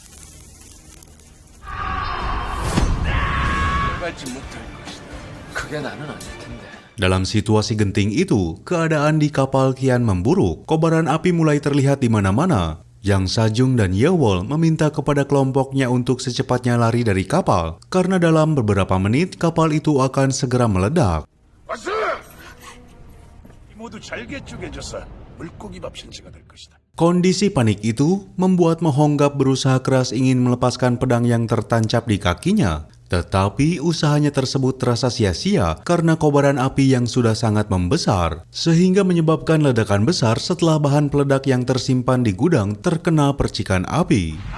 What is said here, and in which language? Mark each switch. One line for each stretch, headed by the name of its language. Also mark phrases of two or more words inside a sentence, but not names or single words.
Indonesian: Dalam situasi genting itu, keadaan di kapal kian memburuk. Kobaran api mulai terlihat di mana-mana. Jang Sajung dan Yewol meminta kepada kelompoknya untuk secepatnya lari dari kapal, karena dalam beberapa menit kapal itu akan segera meledak.
Korean: 왔어! 모두 잘게 쪼개져서 물고기밥 신세가 될 것이다.
Indonesian: Kondisi panik itu membuat Mohonggab berusaha keras ingin melepaskan pedang yang tertancap di kakinya. Tetapi usahanya tersebut terasa sia-sia karena kobaran api yang sudah sangat membesar, sehingga menyebabkan ledakan besar setelah bahan peledak yang tersimpan di gudang terkena percikan api.